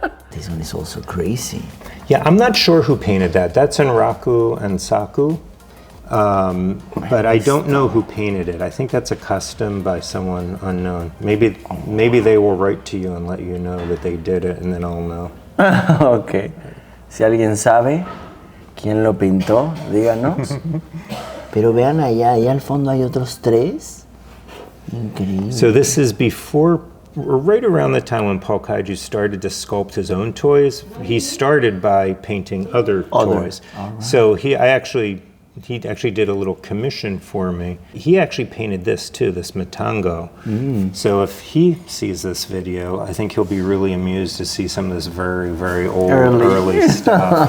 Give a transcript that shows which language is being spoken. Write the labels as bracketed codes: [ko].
[en] This one is also crazy. Yeah, I'm not sure who painted that. That's Enraku and Saku. But I don't know who painted it. I think that's a custom by someone unknown. Maybe they will write to you and let you know that they did it, and then I'll know. Ok. [es] Si alguien sabe quién lo pintó, díganos. Pero vean allá al fondo hay otros 3. Increíble. [en] So this is before, or right around the time when Paul Kaiju started to sculpt his own toys. He started by painting other toys. Right. So he actually did a little commission for me. He actually painted this too, this Matango. So if he sees this video, I think he'll be really amused to see some of this very, very old, early stuff.